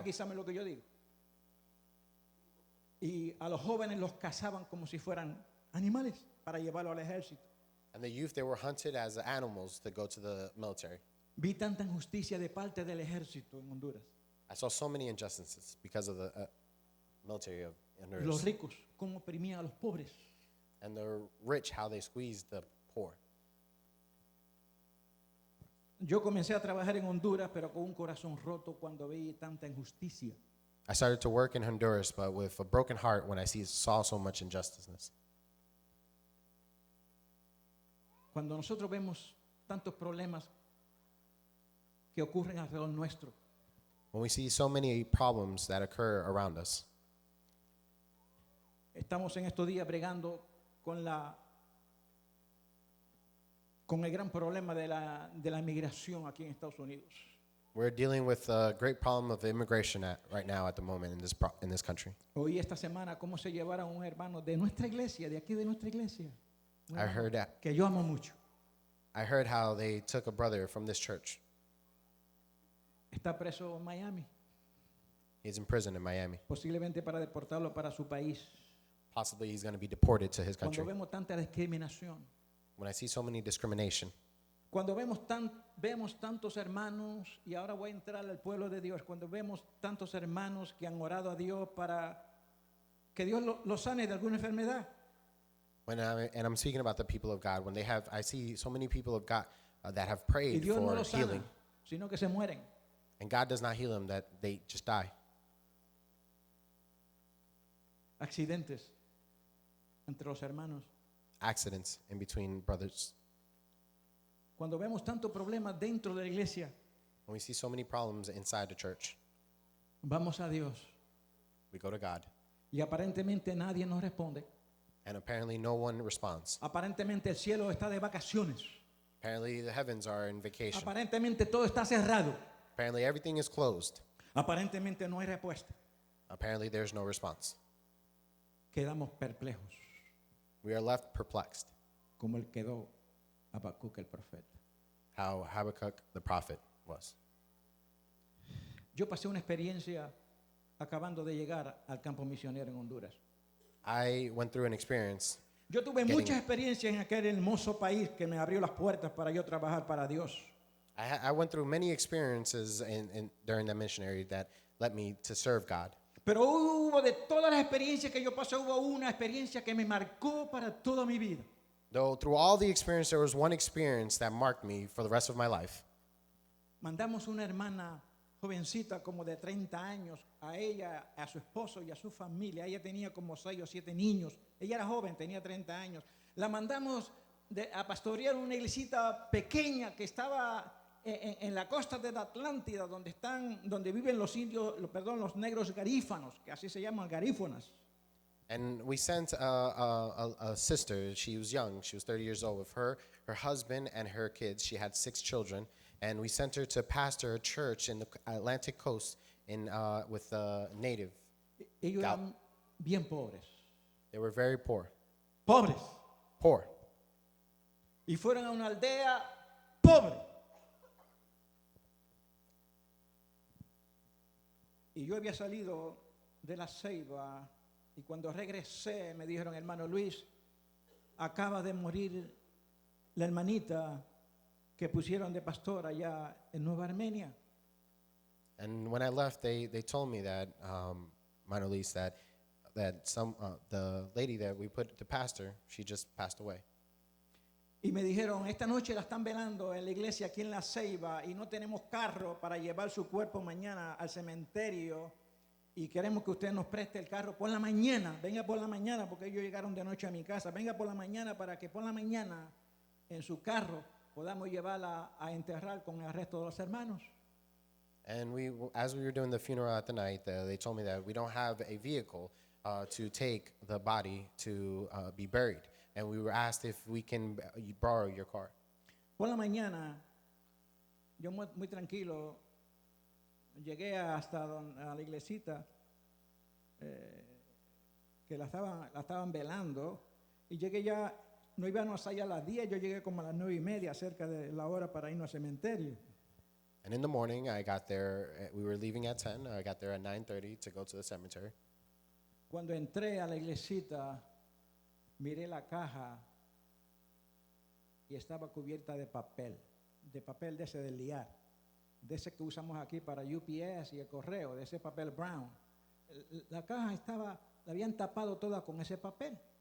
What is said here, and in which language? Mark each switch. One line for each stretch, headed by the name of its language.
Spanish: aquí saben lo que yo digo. Y a los jóvenes los cazaban como si fueran animales para llevarlo al ejército.
English: And the youth, they were hunted as animals to go to the military.
Spanish: Vi tanta injusticia de parte del ejército en Honduras.
English: I saw so many injustices because of the military of
Spanish: Los
English: Honduras.
Spanish: ricos, cómo oprimían a los pobres.
English: And the rich, how they squeezed the poor.
Spanish: Yo comencé a trabajar en Honduras, pero con un corazón roto cuando vi tanta injusticia.
English: I started to work in Honduras, but with a broken heart when I saw so much injustice.
Spanish: Cuando nosotros vemos tantos problemas que ocurren alrededor nuestro,
English: When we see so many problems that occur around us,
Spanish: estamos en estos días bregando con el gran problema de la migración aquí en Estados Unidos.
English: we're dealing with a great problem of immigration right now at the moment in this country.
Spanish: Oí esta semana cómo se llevaron a un hermano de nuestra iglesia, de aquí de nuestra iglesia, un
English: I
Spanish: hermano
English: heard that.
Spanish: que yo amo mucho.
English: I heard how they took a brother from this church.
Spanish: Está preso en Miami,
English: He's in prison in Miami.
Spanish: posiblemente para deportarlo para su país.
English: Possibly he's going to be deported to his
Spanish: Cuando
English: country.
Spanish: vemos tanta discriminación,
English: When I see so many discrimination,
Spanish: cuando vemos tantos hermanos, y ahora voy a entrar al pueblo de Dios, cuando vemos tantos hermanos que han orado a Dios para que Dios los sane de alguna enfermedad,
English: and I'm speaking about the people of God, I see so many people of God that have
Spanish: y
English: prayed
Spanish: Dios no
English: for
Spanish: los sana,
English: healing,
Spanish: sino que se mueren.
English: and God does not heal them, that they just die.
Spanish: Accidentes entre los hermanos.
English: Accidents in between brothers.
Spanish: Cuando vemos tantos problemas dentro de la iglesia,
English: When we see so many problems inside the church,
Spanish: vamos a Dios
English: we go to God,
Spanish: y aparentemente nadie nos responde.
English: and apparently no one responds.
Spanish: Aparentemente el cielo está de vacaciones.
English: Apparently the heavens are in vacation.
Spanish: Aparentemente todo está cerrado.
English: Apparently everything is closed.
Spanish: Aparentemente no hay respuesta.
English: Apparently there's no response.
Spanish: Quedamos perplejos,
English: We are left perplexed,
Spanish: como él quedó Habacuc el profeta.
English: how Habakkuk the prophet was.
Spanish: Yo pasé una experiencia acabando de llegar al campo misionero en Honduras.
English: I went through an experience.
Spanish: Yo tuve muchas experiencias en aquel hermoso país que me abrió las puertas para yo trabajar para Dios.
English: I went through many experiences during the missionary that led me to serve God.
Spanish: Pero hubo de todas las experiencias que yo pasé, hubo una experiencia que me marcó para toda mi vida.
English: Though through all the experience, there was one experience that marked me for the rest of my life.
Spanish: Mandamos una hermana jovencita como de 30 años, a ella, a su esposo y a su familia. Ella tenía como 6 o 7 niños. Ella era joven, tenía 30 años. La mandamos a pastorear una iglesita pequeña que estaba en la costa de la Atlántida, donde viven los indios, los negros garífanos, que así se llaman, garífonas.
English: And we sent a sister. She was young. She was 30 years old. With her husband, and her kids. She had 6 children. And we sent her to pastor a church in the Atlantic coast with a native.
Spanish: Ellos Gal- eran bien pobres.
English: They were very poor.
Spanish: Pobres.
English: Poor.
Spanish: Y fueron a una aldea pobre. Y yo había salido de la Ceiba y cuando regresé me dijeron, hermano Luis, acaba de morir la hermanita que pusieron de pastor allá en Nueva Armenia.
English: And when I left, they told me that, Minor Luis, that the lady that we put to pastor, she just passed away.
Spanish: Y me dijeron, esta noche la están velando en la iglesia aquí en La Ceiba y no tenemos carro para llevar su cuerpo mañana al cementerio y queremos que usted nos preste el carro por la mañana. Venga por la mañana porque ellos llegaron de noche a mi casa. Venga por la mañana para que por la mañana en su carro podamos llevarla a enterrar con el resto de los hermanos.
English: And as we were doing the funeral at the night, they told me that we don't have a vehicle to take the body to be buried. And we were asked if we can borrow your car.
Spanish: Por la mañana, yo muy tranquilo, llegué hasta a la iglesita que la estaban velando y llegué ya, no íbamos allá a las 10, yo llegué como a las 9:30, cerca de la hora para irnos al cementerio.
English: And in the morning, I got there. We were leaving at 10. I got there at 9:30 to go to the cemetery.
Spanish: Cuando entré a la iglesita, miré la caja y estaba cubierta de papel de ese de liar, de ese que usamos aquí para UPS y el correo, de ese papel brown. La caja la habían tapado toda con ese papel.